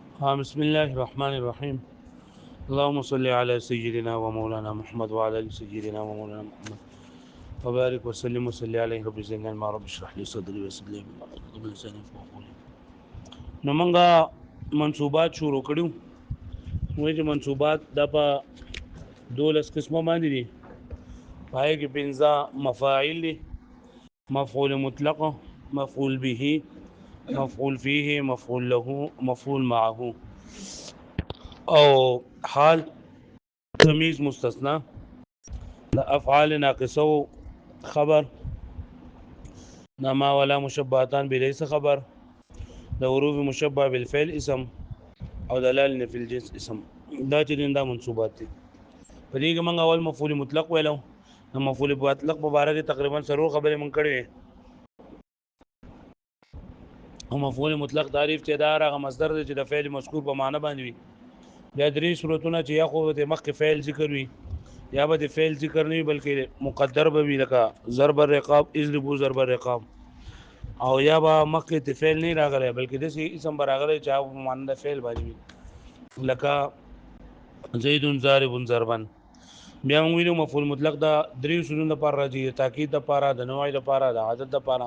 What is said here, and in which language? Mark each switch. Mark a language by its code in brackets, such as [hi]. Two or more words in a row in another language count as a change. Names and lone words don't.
[ar] بسم الله الرحمن الرحيم. اللهم صل على سيدنا ومولانا محمد وعلى ال سيدنا ومولانا محمد وبارك وسلم وصلي عليه رب زدنا ما رب اشرح لي صدري ويسر لي امري واحلل لساني يفقهوا قولي. [ps] نو منګه منصوبات شروع کړو. وایي چې منصوبات د په 12 قسمه باندې دي. پای کې پنځه مفاعل دي: [ar] مفعول مطلق، مفعول به، مفعول فيه، مفعول له، مفعول معه. او حال تمیز مستثنا د افعال ناقصه خبر نما ولا مشبهتان بليس خبر د حروف مشبه بالفعل اسم او دلال فی الجنس اسم. [ps] دا چې دا منصوبات دي. په دې کې موږ اول [ar] مفعول مطلق [ps] ویلو. نو [ar] مفعول مطلق [ps] په اړه کې تقریبا سرور خبرې مونږ کړې. او [ar] مفعول مطلق [ps] تعریف چې دا هغه مصدر دی چې د [ar] فعل مذکور [ps] په معنی باندې وي. بیا درې صورتونه چې یا خو د مخکې فعل ذکر وي یا به د فعل ذکر نه وي بلکې مقدر به وي، لکه [ar] ضرب الرقاب، اضربوا ضرب الرقاب. [ps] او یا به مخکې د فعل نه راغلی بلکې داسې اسم به راغلی چې هغه په معنی د فعل باندې وي، لکه [ar] زید ضارب ضربا. [ps] بیا موږ ویلو [ar] مفعول مطلق [ps] دا درې اصولونو لپاره راځي: د تاکید لپاره، د نوع لپاره، د عدد لپاره.